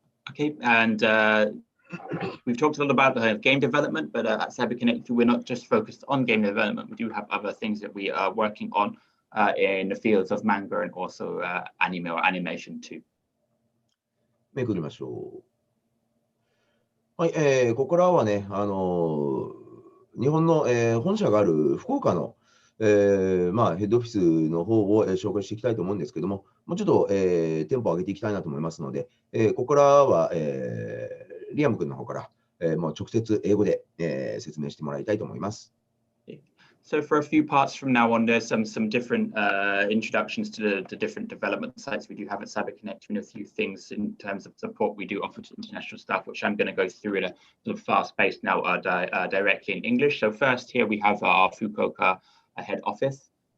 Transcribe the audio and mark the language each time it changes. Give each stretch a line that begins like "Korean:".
English: Okay, and we've talked a lot about the game development, but at CyberConnect2, we're not just focused on game development. We do have other things that we are working on in the fields of manga and also anime or animation too.
Japanese: めくりましょう。はい、ここからはね、日本の、本社がある福岡の、ヘッドオフィスの方を、紹介していきたいと思うんですけども、もうちょっと、テンポを上げていきたいなと思いますので、ここからは、リアム君の方から、もう直接英語で、説明してもらいたいと思います。
English: So for a few parts from now on, there's some different introductions to the different development sites we do have at CyberConnect and a few things in terms of support we do offer to international staff, which I'm going to go through in a sort of fast pace now directly in English. So first here we have our Fukuoka head office.